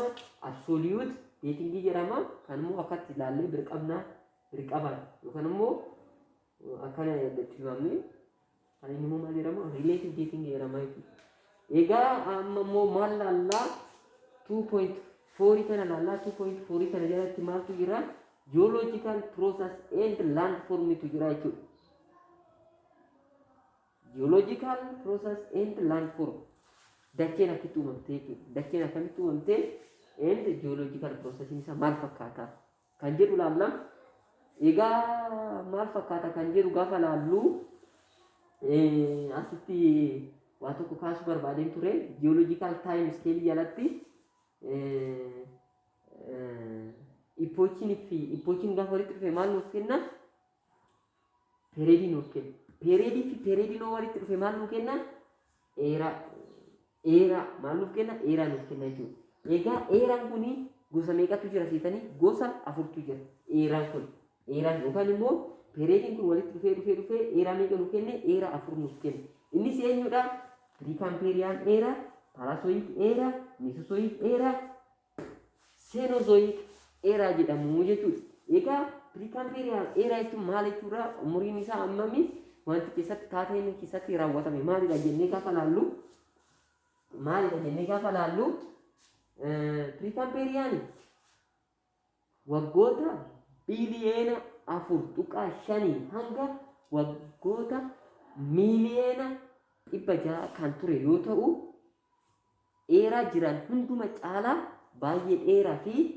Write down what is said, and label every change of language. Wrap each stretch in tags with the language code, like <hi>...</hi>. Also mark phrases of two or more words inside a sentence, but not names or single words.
<en>Absolute dating</en> <om>jedhama. Kan immoo akkatti ilaallee birqaban yookaan immoo akkana tilmaamnee kan inni immoo maal jedhama?</om> <en>Relative dating</en> <om>jedhama jechuudha. Egaa amma immoo maal laallaa 2.4 kana laallaa 2.4 kana jalatti maaltu jira?</om> <en>Geological process and landform</en> <om>tu jira jechuudha.</om> <en>Geological process and landform.</en> <om>Dacheen akkamitti uumamtee jechuudha. Dacheen akkamitti uumamtee</om> <en>and geological process</en> <om>isaa maal fakkaata kan jedhu laalla. Egaa maal fakkaata kan jedhu gaafa laallu asitti waa tokko kaasuu barbaadeen ture.</om> <en>Geological time scale</en> <om>jalatti ipochiin gaafa walitti dhufe maal nuuf kenna? Periodii nuuf kenna. Periodii noo walitti dhufe maal nuuf kenna? Eeraa maal nuuf kenna? Eeraa nuuf kenna jechuudha. Egaa eeraan kuni gosa meeqatu jira seetanii? Gosa afurtu jira. Eeraan yookaan immoo periodiin kun walitti dhufee eeraa meeqa nuuf kenne? Eeraa afur nuuf kenna. Innis eenyudha?</om> <en>Precambrian era, Paleozoic era, Mesozoic era, Cenozoic era jedhamu jechuudha.</en> <om>Egaa</om> <en>Precambrian era</en> <om>jechuun maal jechuudha? Umuriin isaa ammami? Wanti keessatti taateen keessatti raawwatame maalidha jennee gaafa laallu maalidha jennee gaafa laallu Piriikaampeeriyaanii waggoota biliyeena 4.5 hanga waggoota miiliyeena 600 kan ture yoo ta'u dheeraa jiran hunduma caalaa baay'ee dheeraa fi</om>